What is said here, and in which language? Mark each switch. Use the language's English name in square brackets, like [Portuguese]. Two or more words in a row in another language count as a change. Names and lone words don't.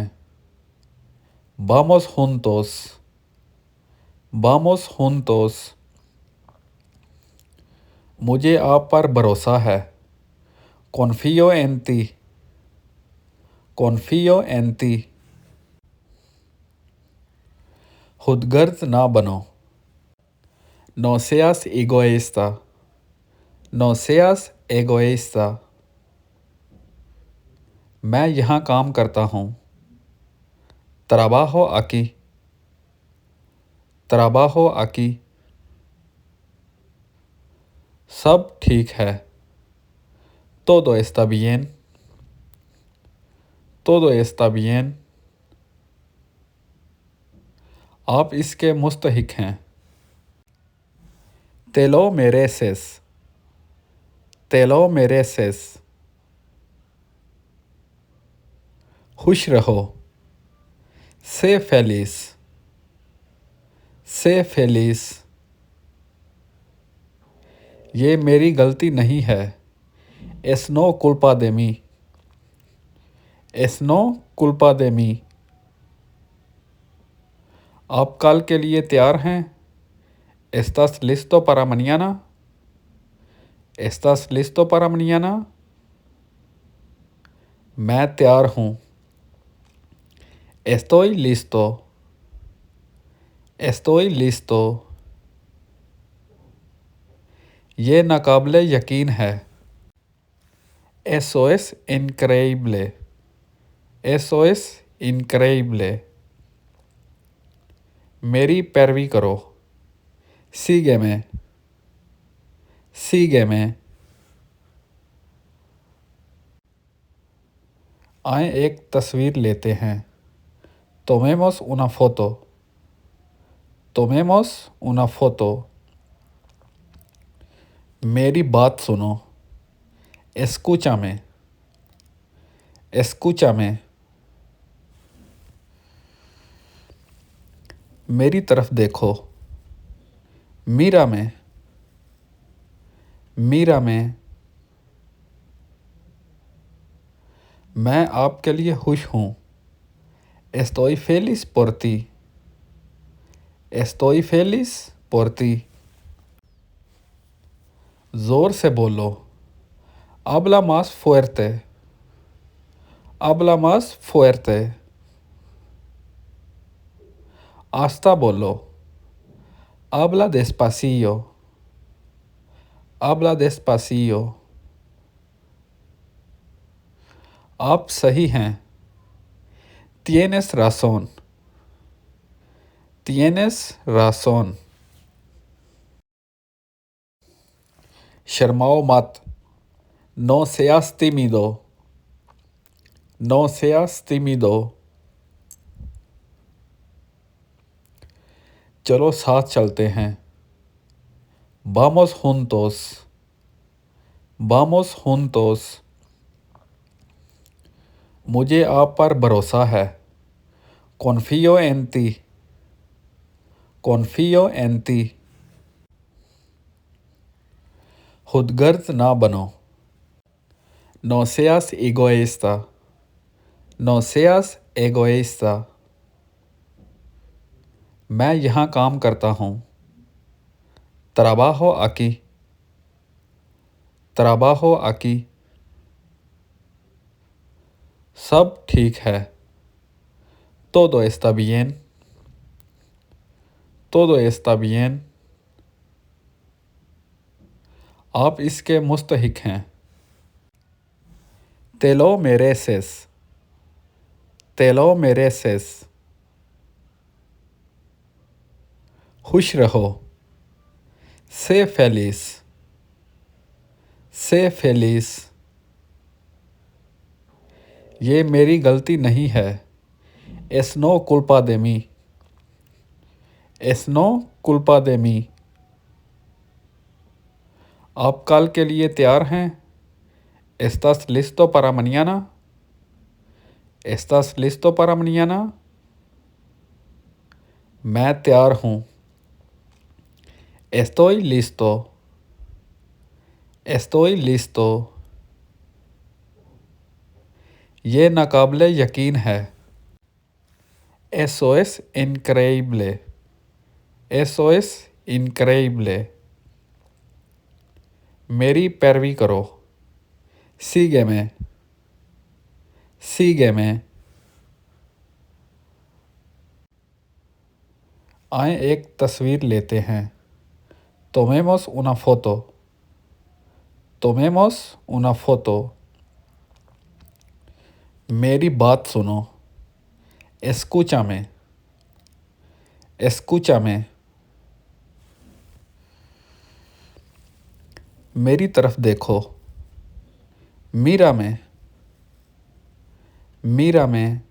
[Spanish] Vamos juntos. Vamos juntos. [Urdu] مجھے آپ پر بھروسا ہے. [Spanish] Confío en ti. Confío en ti. [Urdu] خودغرض نہ بنو. [Spanish] No seas egoísta. No seas egoísta. [Urdu] میں یہاں کام کرتا ہوں. [Spanish] Trabajo aquí. Trabajo aquí. [Urdu] سب ٹھیک ہے. [Spanish] Todo está bien. Todo está bien. [Urdu] آپ اس کے مستحق ہیں. [Spanish] Te lo mereces. Te lo mereces. [Urdu] خوش رہو. [Spanish] Sé feliz. Sé feliz. [Urdu] یہ میری غلطی نہیں ہے. [Spanish] Es no culpa de mí. Es no culpa de mí. [Urdu] آپ کل کے لیے تیار ہیں? [Spanish] ¿Estás listo para mañana? ¿Estás listo para mañana? [Urdu] میں تیار ہوں. [Spanish] Estoy listo. Estoy listo. [Urdu] یہ ناقابلِ یقین ہے. [Spanish] Eso es increíble. Eso es increíble. [Urdu] میری پیروی کرو. [Spanish] Sígueme. Sígueme. [Urdu] آئے ایک تصویر لیتے ہیں. [Spanish] Tomemos una foto. Tomemos una foto. [Urdu] میری بات سنو. [Spanish] Escúchame. Escúchame. [Urdu] میری طرف دیکھو. [Spanish] Mírame. Mírame. [Urdu] میں آپ کے لیے خوش ہوں. [Spanish] Estoy feliz por ti. Estoy feliz por ti. [Urdu] زور سے بولو. [Spanish] Habla más fuerte. Habla más fuerte. [Urdu] آہستہ بولو. [Spanish] Habla despacio. Habla despacio. [Urdu] آپ صحیح ہیں. [Spanish] Tienes razón. Tienes razón. [Urdu] شرماؤ مت. [Spanish] No seas tímido. No seas tímido. [Urdu] چلو ساتھ چلتے ہیں. [Spanish] Vamos juntos. Vamos juntos. [Urdu] مجھے آپ پر بھروسا ہے. [Spanish] Confío en ti. Confío en ti. [Urdu] خودغرض نہ بنو. [Spanish] No seas egoísta. No seas egoísta. [Urdu] میں یہاں کام کرتا ہوں. [Spanish] Trabajo aquí. Trabajo aquí. [Urdu] سب ٹھیک ہے. [Spanish] Todo está bien. Todo está bien. [Urdu] آپ اس کے مستحق ہیں. [Spanish] Te lo mereces. Te lo mereces. [Urdu] خوش رہو. [Spanish] Sé feliz. Sé feliz. [Urdu] یہ میری غلطی نہیں ہے. [Spanish] Es no culpa de mí. Es no culpa de mí. [Urdu] آپ کل کے لیے تیار ہیں? [Spanish] ¿Estás listo para mañana? ¿Estás listo para mañana? [Urdu] میں تیار ہوں. [Spanish] Estoy listo. Estoy listo. [Urdu] یہ ناقابلِ یقین ہے. [Spanish] Eso es increíble. Eso es increíble. [Urdu] میری پیروی کرو. [Spanish] Sígueme. Sígueme. [Urdu] آئے ایک تصویر لیتے ہیں. [Spanish] Tomemos una foto. Tomemos una foto. [Urdu] میری بات سنو. [Spanish] Escúchame. Escúchame. [Urdu] میری طرف دیکھو. [Spanish] Mírame. Mírame.